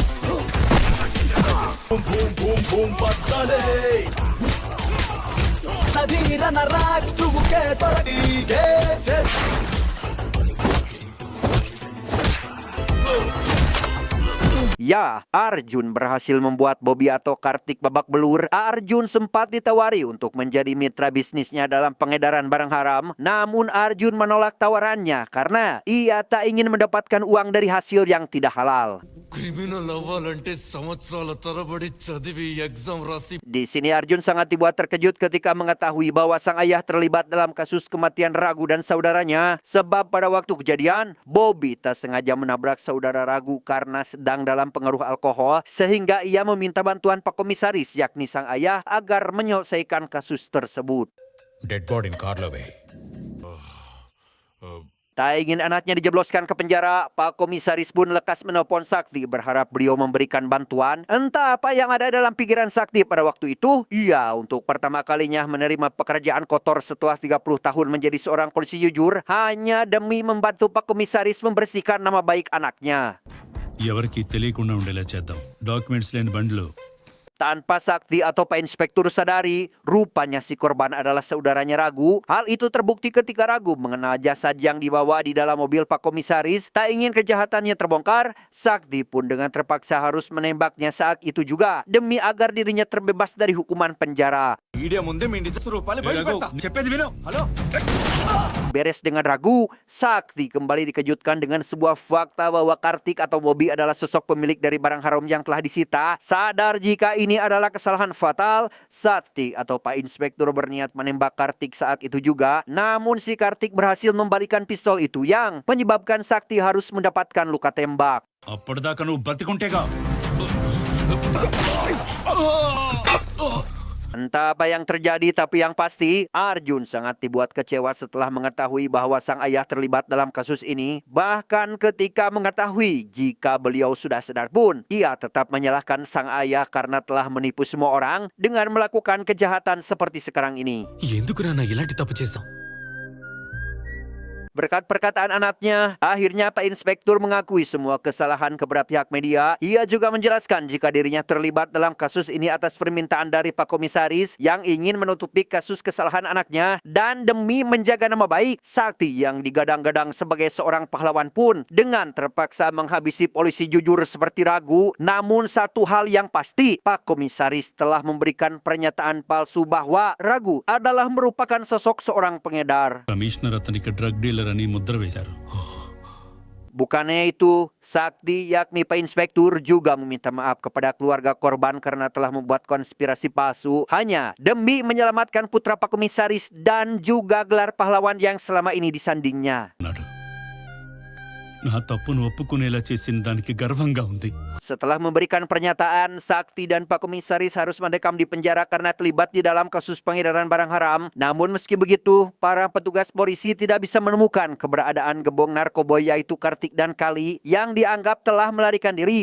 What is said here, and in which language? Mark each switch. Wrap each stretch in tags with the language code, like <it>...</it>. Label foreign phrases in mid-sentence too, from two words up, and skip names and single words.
<id>ya, Arjun berhasil membuat Bobby atau Kartik babak belur. Arjun sempat ditawari untuk menjadi mitra bisnisnya dalam pengedaran barang haram. Namun Arjun menolak tawarannya karena ia tak ingin mendapatkan uang dari hasil yang tidak halal.</id> <te>క్రిమినల్ అవ్వాలంటే సంవత్సరాల తరబడి చదివి ఎగ్జామ్ రాసి</te> <id>Di sini Arjun sangat dibuat terkejut ketika mengetahui bahwa sang ayah terlibat dalam kasus kematian Ragu dan saudaranya. Sebab pada waktu kejadian, Bobby tak sengaja menabrak saudara Ragu karena sedang dalam pengaruh alkohol, sehingga ia meminta bantuan Pak Komisaris yakni sang ayah agar menyelesaikan kasus tersebut.</id> <en>dead body</en> <te>కార్లో వే.</te> <id>Tak ingin anaknya dijebloskan ke penjara, Pak Komisaris pun lekas menelpon Sakti berharap beliau memberikan bantuan. Entah apa yang ada dalam pikiran Sakti pada waktu itu, ia untuk pertama kalinya menerima pekerjaan kotor setelah 30 tahun menjadi seorang polisi jujur hanya demi membantu Pak Komisaris membersihkan nama baik anaknya.</id> <te>ఎవరికి తెలియకుండా ఉండేలా చేద్దాం. డాక్యుమెంట్స్ లేని బండ్లు.</te> <id>Tanpa Sakti atau Pak Inspektur sadari, rupanya si korban adalah saudaranya Ragu. Hal itu terbukti ketika Ragu mengenal jasad yang dibawa di dalam mobil Pak Komisaris. Tak ingin kejahatannya terbongkar, Sakti pun dengan terpaksa harus menembaknya saat itu juga demi agar dirinya terbebas dari hukuman penjara.</id> <te>చెప్పేది విను.</te> <id>Beres dengan Ragu, Sakti kembali dikejutkan dengan sebuah fakta bahwa Kartik atau Bobby adalah sosok pemilik dari barang haram yang telah disita. Sadar jika ini adalah kesalahan fatal, Sakti atau Pak Inspektur berniat menembak Kartik saat itu juga. Namun si Kartik berhasil membalikan pistol itu yang menyebabkan Sakti harus mendapatkan luka tembak.</id> <te>అప్పటిదాకా నువ్వు బతికుంటేగా.</te> <id>Entah apa yang terjadi, tapi yang pasti Arjun sangat dibuat kecewa setelah mengetahui bahwa sang ayah terlibat dalam kasus ini. Bahkan ketika mengetahui jika beliau sudah sadar pun, ia tetap menyalahkan sang ayah karena telah menipu semua orang dengan melakukan kejahatan seperti sekarang ini.</id> <te>ఎందుకు నాన్న ఇలాంటి తప్పు చేశాం?</te> <id>Berkat perkataan anaknya, akhirnya Pak Inspektur mengakui semua kesalahan kepada pihak media. Ia juga menjelaskan jika dirinya terlibat dalam kasus ini atas permintaan dari Pak Komisaris yang ingin menutupi kasus kesalahan anaknya. Dan demi menjaga nama baik, Sakti yang digadang-gadang sebagai seorang pahlawan pun dengan terpaksa menghabisi polisi jujur seperti Ragu. Namun satu hal yang pasti, Pak Komisaris telah memberikan pernyataan palsu bahwa Ragu adalah merupakan sosok seorang pengedar.</id> <te>కమిషనర్ అతనికి</te> <en>drug dealer</en> <te>అని ముద్ర వేశారు.</te> <id>Bukannya itu, Sakti yakni Pak Inspektur juga meminta maaf kepada keluarga korban karena telah membuat konspirasi palsu hanya demi menyelamatkan putra Pak Komisaris dan juga gelar pahlawan yang selama ini disandingnya.</id> <te>నా తప్పును ఒప్పుకునేలా చేసిన దానికి గర్వంగా ఉంది.</te> <id>Setelah memberikan pernyataan, Sakti dan Pak Komisaris harus mendekam di penjara karena terlibat di dalam kasus pengedaran barang haram. Namun meski begitu, para petugas polisi tidak bisa menemukan keberadaan gembong narkoba yaitu Kartik dan Kali yang dianggap telah melarikan diri.</id>